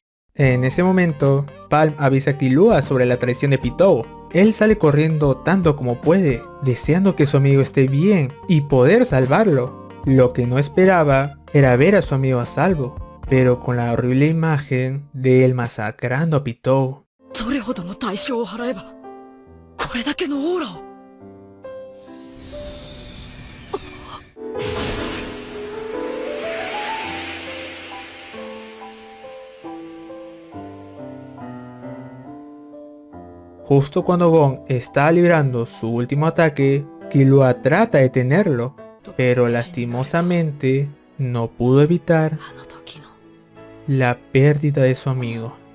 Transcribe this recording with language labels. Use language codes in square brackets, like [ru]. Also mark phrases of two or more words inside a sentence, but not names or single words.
[es] En ese momento, Palm avisa a Killua sobre la traición de Pitou. Él sale corriendo tanto como puede, deseando que su amigo esté bien y poder salvarlo. Lo que no esperaba era ver a su amigo a salvo, pero con la horrible imagen de él masacrando a Pitou. [ja] どれほどの代償を払えばこれだけのオーラを。 [es] Justo cuando Gon está librando su último ataque, Killua trata de detenerlo, pero lastimosamente no pudo evitar [ja] あの時の [es] la pérdida de su amigo.